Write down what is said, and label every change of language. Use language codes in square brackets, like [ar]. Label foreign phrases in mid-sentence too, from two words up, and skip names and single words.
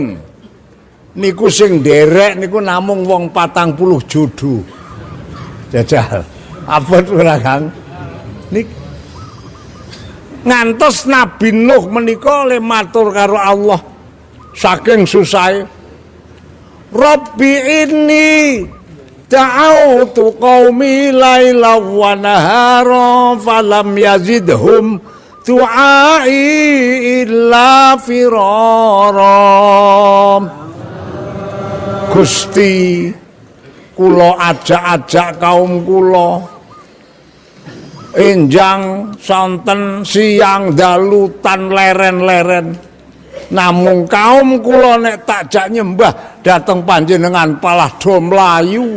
[jv] Niku sing nderek niku namung wong 40 judu. Jajal. Abot ora, Kang? Ngantos Nabi Nuh menika le matur karo Allah saking susahe. [ar] رب إني دعوت قومي ليلا ونهارا فلم يزدهم دعائي إلا فرارا. [jv] Gusti, kula ajak-ajak kaum kula enjang sonten siang dalu tan leren-leren. Namung kaum kula nek takjak nyembah dateng panjenengan palah do mlayu.